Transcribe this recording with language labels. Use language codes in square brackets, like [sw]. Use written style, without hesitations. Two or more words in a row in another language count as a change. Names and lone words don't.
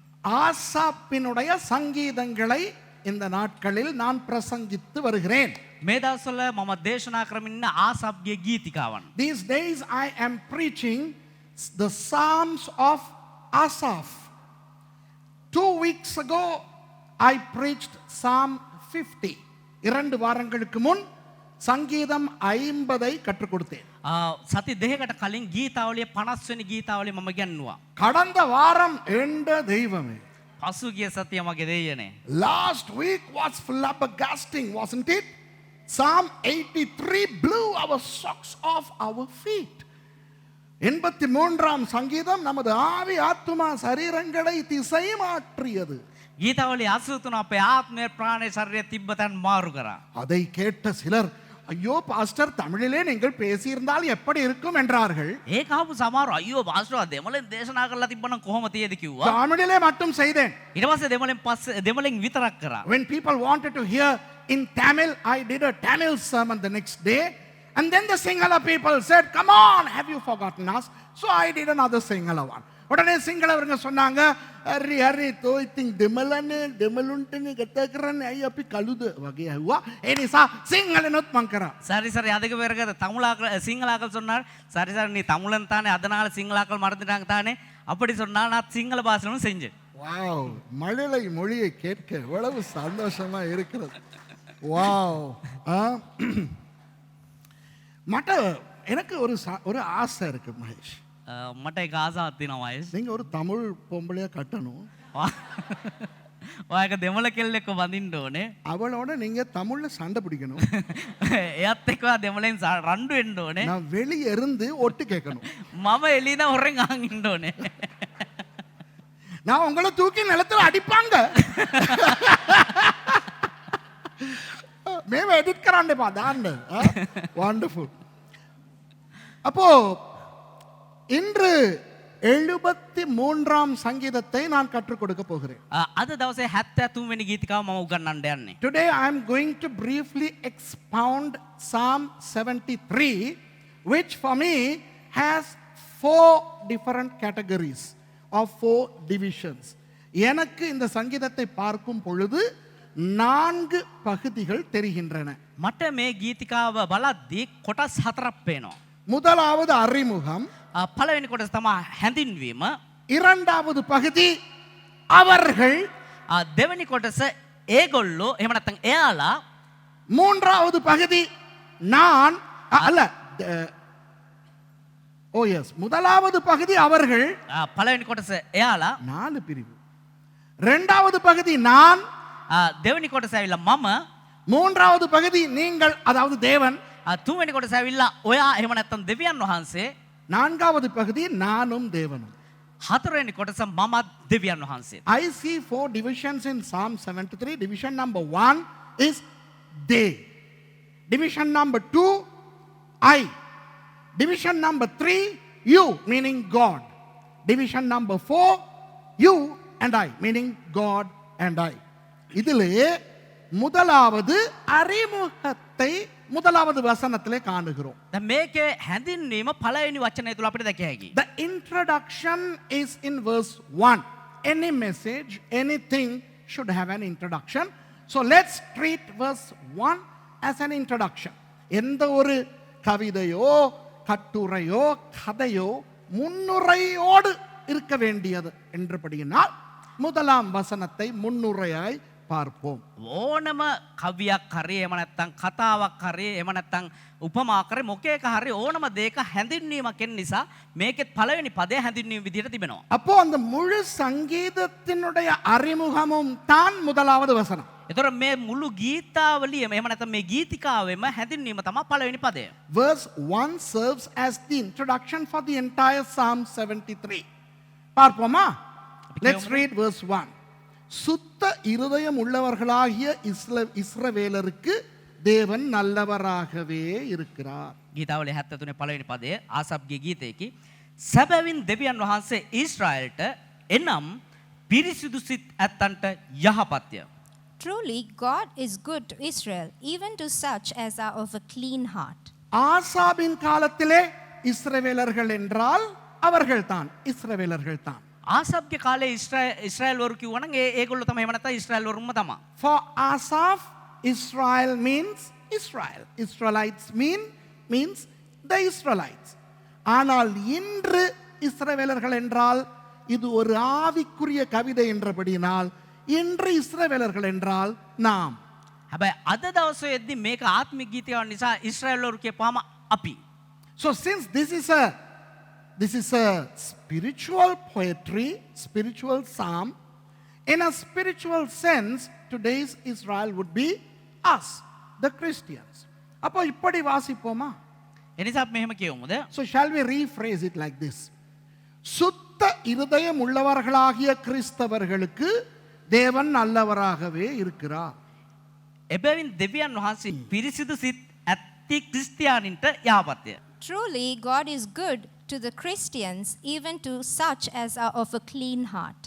[ta] ஆசாப்பினுடைய சங்கீதங்களை இந்த நாட்களில் நான் பிரசங்கித்து வருகிறேன். [si] මේ දවස්වල මම දේශනා කරමින් ඉන්න ආසාප්ගේ ගීතිකාවන්. [en] These days I am preaching the Psalms of Asaph. 2 weeks ago I preached Psalm 50. [ta] 2 வாரங்களுக்கு முன் சங்கீதம் 50ஐ கற்றுக் கொடுத்தேன். [si] සති දෙකකට කලින් ගීතාවලිය 50 වෙනි ගීතාවලිය මම ගන්නවා. [ta] கடந்த வாரம் என்ற தெய்வமே, [si] පසුගිය සතිය මගේ දෙයියනේ. [en] last week was flabbergasting, wasn't it? Psalm 83 blew our socks off our feet. [ta] 83ஆம் சங்கீதம் நமது ஆவி ஆத்துமா சரீரங்களை திசை மாற்றியது. [si] ගීතාවලිය 83 අපේ ආත්මය ප්‍රාණය ශරීරය තිබ්බ තැන් මාරු කරා. [ta] அதை கேட்ட சிலர், ஐயோ பாஸ்டர் தமிழிலே நீங்கள் பேசியிருந்தால் எப்படி இருக்கும் என்றார்கள். [si] ඒක ආපු සමහර අයියෝ පාස්ටර් දෙමළෙන් දේශනා කරලා තිබ්බනම් කොහොම තියේද කිව්වා. [ta] தமிழிலே மட்டும் செய்தேன். [si] ඊට පස්සේ දෙමළෙන් විතරක් කරා. [en] When people wanted to hear in Tamil, I did a Tamil sermon the next day. And then the Sinhala people said, come on, have you forgotten us? So I did another Sinhala one. [ta] உடனே சிங்களவருங்க சொன்னாங்க, ஹரி ஹரி தோய்த்திங் [si] දෙමළනේ දෙමළුන්ටනේ කතා කරන්නේ අයි අපි කළුද වගේ ඇහුවා. ඒ නිසා සිංහලෙනොත් මං කරා. [ta] சரி சரி அதுக்கு பிறகு சிங்களாக்கள் சொன்னார், சரி சரி நீ தமிழன் தானே அதனால சிங்களாக்கள் மறந்துட்டாங்க தானே அப்படி சொன்னா நான் சிங்கள பாஷையும் செஞ்சேன். வாவ், மழலை மொழியை கேட்க எவ்வளவு சந்தோஷமா இருக்கிறது. வாவ். மட்ட எனக்கு ஒரு ஆசை இருக்கு மகேஷ். [si] මට ඒක ආසාවක් තියෙනවා වයස්. [ta] நீங்க ஒரு தமிழ் பொம்பளையா கட்டணும். [si] ඔයාක දෙමළ කෙල්ලෙක්ව වඳින්න ඕනේ. [ta] அவளோட நீங்க தமிழ்ல சண்டை பிடிக்கணும். [si] එයත් එක්ක දෙමළෙන් රණ්ඩු වෙන්න ඕනේ. [ta] நான் வெளிய இருந்து ஒட்டு கேட்கணும். [si] මම එළියන හොරෙන් අහන් ඉන්න ඕනේ. [ta] நான் உங்களை தூக்கி நிலத்துல அடிப்பாங்க. மேம் எடிட் करांडे पा दांड. [en] वंडरफुल. [ta] அப்போ இன்று 73ஆம் சங்கீதத்தை நான் கற்றுக் கொடுக்க போகிறேன். [si] අද දවසේ 73 වෙනි ගීතිකාව මම උගන්වන්න යන්නේ. [en] Today I am going to briefly expound Psalm 73, which for me has 4 different categories of 4 divisions. [ta] எனக்கு இந்த சங்கீதத்தை பார்க்கும் பொழுது 4 பகுதிகள் தெரிகின்றன. [si] මට මේ ගීතිකාව බලද්දී කොටස් 4ක් පේනවා. [ta] முதலாவது அறிமுகம், [si] පළවෙනි කොටස තමයි හැඳින්වීම, [ta] இரண்டாவது பகுதி அவர்கள், [si] දෙවෙනි කොටස ඒගොල්ලෝ එහෙම නැත්නම් එයාලා, [ta] மூன்றாவது பகுதி நான் அல்ல [en] oh yes [ta] முதலாவது பகுதி அவர்கள், [si] පළවෙනි කොටස එයාලා, [ta] 4 பிரிவு. இரண்டாவது பகுதி நான், [si] දෙවෙනි කොටස ඇවිල්ලා මම, [ta] மூன்றாவது பகுதி நீங்கள் அதாவது தேவன், [si] තුන්වෙනි කොටස ඇවිල්ලා ඔයා එහෙම නැත්නම් දෙවියන් වහන්සේ, [ta] நான்காவது பகுதி நானும் தேவனும். [si] හතරවෙනි කොටස මමත් දෙවියන් වහන්සේ. [en] I see 4 divisions in Psalm 73. Division number 1 is they. Division number 2 I. Division number 3 you, meaning God. Division number 4 you and I, meaning God and I. [ta] இதிலே முதலாவது அறிமுகத்தை முதலாவது வசனத்திலே காணுகிறோம். [si] දැන් මේකේ හැඳින්වීම පළවෙනි වචනය තුල අපිට දැකිය හැකියි. [en] The introduction is in verse 1. Any message, anything should have an introduction. So let's treat verse 1 as an introduction. [ta] எந்த ஒரு கவிதையோ கட்டுரையோ கதையோ முன்னுரையோடு இருக்க வேண்டியது என்றபடியினால் முதலாம் வசனத்தை முன்னுரையாய் பார்ப்போம். [si] ඕනම කවියක් හරි එහෙම නැත්නම් කතාවක් හරි එහෙම නැත්නම් උපමාවක් හරි මොකේක හරි ඕනම දෙයක හැඳින්වීමක් එන නිසා මේකෙත් පළවෙනි පදය හැඳින්වීම විදිහට තිබෙනවා. [ta] அப்போ அந்த முழு சங்கீதத்தினுடைய அறிமுகமும் தான் முதலாவது வசனம். [si] ඒතර මේ මුළු ගීතාවලියම එහෙම නැත්නම් මේ ගීතිකාවෙම හැඳින්වීම තමයි පළවෙනි පදය. [en] Verse 1 serves as the introduction for the entire Psalm 73. பார்ப்போமா? Let's read verse 1. [ta] சுத்த இருதயம் உள்ளவர்களாகிய இஸ்ரவேலருக்கு தேவன் நல்லவராகவே இருக்கிறார். [si] ගීතාවලිය 73 පළවෙනි පදය ආසාප්ගේ ගීතයේකි. සැබවින් දෙවියන් වහන්සේ ඊශ්‍රායලට එනම් පිරිසිදු සිත් ඇත්තන්ට යහපත්ය. [en] Truly, God is good to Israel, even to such as are of a clean heart. [ta] ஆசாபின் காலத்திலே இஸ்ரவேலர்கள் என்றால் அவர்கள்தான், இஸ்ரவேலர்கள்தான். [si] ආසබ්ගේ කාලේ ඉස්රායල් වරු කිව්වනම් ඒගොල්ලෝ තමයි එහෙම නැත්නම් ඉස්රායල් වරුම තමයි. [en] For Asaph, Israel means Israel. Israelites means the Israelites. [ta] ஆனால் இன்று இஸ்ரவேலர்கள் என்றால் இது ஒரு ஆவிக்குரிய கவிதை என்றபடியினால் இன்று இஸ்ரவேலர்கள் என்றால் நாம். [si] හැබැයි අද දවසේදී මේක ආත්මික ගීතයක් නිසා ඉස්රායල් වරු කියපුවාම අපි. [en] So since this is a spiritual poetry, spiritual psalm, in a spiritual sense, today's Israel would be us, the Christians. [ta] அப்போ இப்படி வாசிப்போமா? [si] එනිසා අපි මෙහෙම කියමුද? [en] So shall we rephrase it like this? [ta] சுத்த இருதயம் உள்ளவர்களாகிய கிறிஸ்தவர்களுக்கு தேவன் நல்லவராகவே இருக்கிறார். [si] එබැවින් දෙවියන් වහන්සේ පිරිසිදු සිත් ඇති ක්‍රිස්තියානින්ට යහපත්ය. [en] Truly, God is good to the Christians, even to such as are of a clean heart.